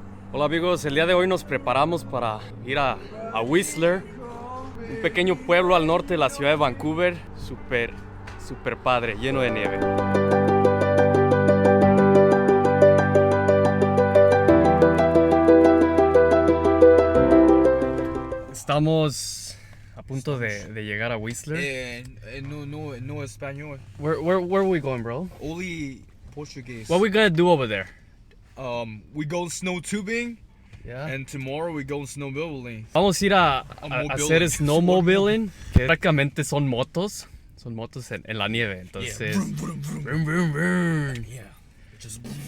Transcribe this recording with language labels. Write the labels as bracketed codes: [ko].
[es] Hola amigos, el día de hoy nos preparamos para ir a Whistler, un pequeño pueblo al norte de la ciudad de Vancouver, súper padre, lleno de nieve. Estamos a punto de llegar a Whistler. No español. [en] Where are we going, bro? Only Portuguese. What are we gonna do over there? We go snow tubing, Yeah. and tomorrow we go snowmobiling. [es] Vamos a ir a [en] mobiling. [es] hacer snowmobiling, que prácticamente son motos en la nieve, entonces... Vroom, vroom, vroom. Vroom, vroom, vroom. [en] Yeah. Just.